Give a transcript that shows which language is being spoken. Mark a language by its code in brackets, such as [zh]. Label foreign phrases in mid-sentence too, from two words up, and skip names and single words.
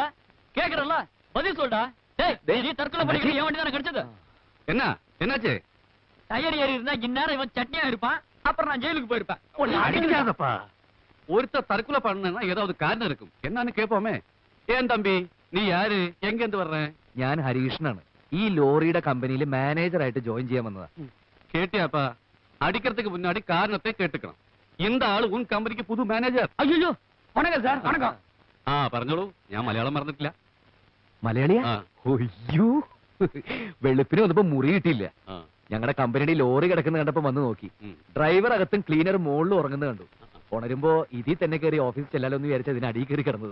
[ta] கேக்குறல்ல, பதில் சொல்டா. நீ தற்கொலை பண்ணிக்கிற என் வண்டி தானே கிடைச்சது? என்ன என்னாச்சு? டயர் ஏறி இருந்தா இந்நேரம் இவன் சட்னியா இருப்பான். அப்புறம் நான் ஜெயிலுக்கு போயிருப்பேன். அடிக்காதப்பா. ஒருத்தர் தற்கொலை பண்ணா ஏதாவது காரணம் இருக்கும். என்னன்னு கேட்போமே. ஏன் தம்பி, [ml] നീ ആര്? എങ്ക എന്ത് പറഞ്ഞേ? ഞാൻ ഹരികൃഷ്ണനാണ്. ഈ ലോറിയുടെ കമ്പനിയിൽ മാനേജറായിട്ട് ജോയിൻ ചെയ്യാൻ വന്നതാ. [ta] കേട്ടിയാപ്പാ, അടിக்கிறதுக்கு முன்னாடி காரணத்தை கேட்டுக்கணும். இந்த ஆளு உன் கம்பெனிக்கு புது மேனேஜர். ஐயோ வணக்கம் சார். வணக்கம். [ml] പറഞ്ഞോളൂ. ഞാൻ മലയാളം മറന്നിട്ടില്ല. മലയാളിയാ? അയ്യോ, വെളുപ്പിന് വന്നപ്പോ മുറി കിട്ടിയില്ല. ഞങ്ങളുടെ കമ്പനിയുടെ ലോറി കിടക്കുന്ന കണ്ടപ്പോ വന്ന് നോക്കി. ഡ്രൈവർ അകത്തും ക്ലീനർ മുകളിൽ ഉറങ്ങുന്നത് കണ്ടു. ഉണരുമ്പോ ഇതിൽ തന്നെ കയറി ഓഫീസ് ചെല്ലാലോ എന്ന് വിചാരിച്ച അതിന് അടിയിൽ കയറി കിടന്നത്.